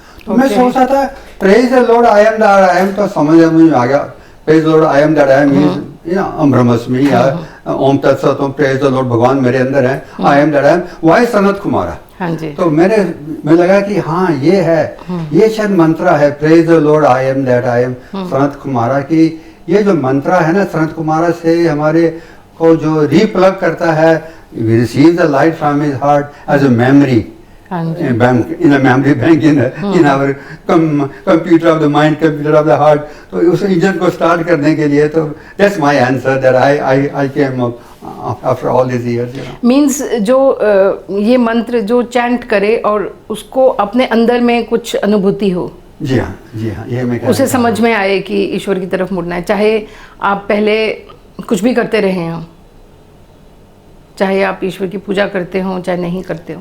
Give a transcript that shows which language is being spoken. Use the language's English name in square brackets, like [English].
[Hindi] तो मैं सोच रहा था praise the Lord I am that I am, तो समझ में आ गया, praise the Lord I am that I am means, you know, अम्ब्रह्मस्मि या ओम तत्सत, प्रेज द लॉर्ड, भगवान मेरे अंदर है, I am that I am, why Sanat Kumara. हाँ जी। तो मैं लगा कि हाँ ये है, ये शायद मंत्रा है, praise the Lord I am that I am Sanat Kumara की। [English] ये जो मंत्रा है ना, सनत कुमारा से हमारे को जो रीप्लग करता है, we receive the light from his heart as a memory bank, in a memory bank in our computer of the mind, computer of the heart. तो उस इंजन को स्टार्ट करने के लिए, तो that's my answer that I came up after all these years, you know. [Hindi] Means जो ये मंत्र जो चैंट करे और उसको अपने अंदर में कुछ अनुभूति हो। जी हाँ, ये मैं उसे समझ में आए कि ईश्वर की तरफ मुड़ना है, चाहे आप पहले कुछ भी करते रहे हों, चाहे आप ईश्वर की पूजा करते हो चाहे नहीं करते हो।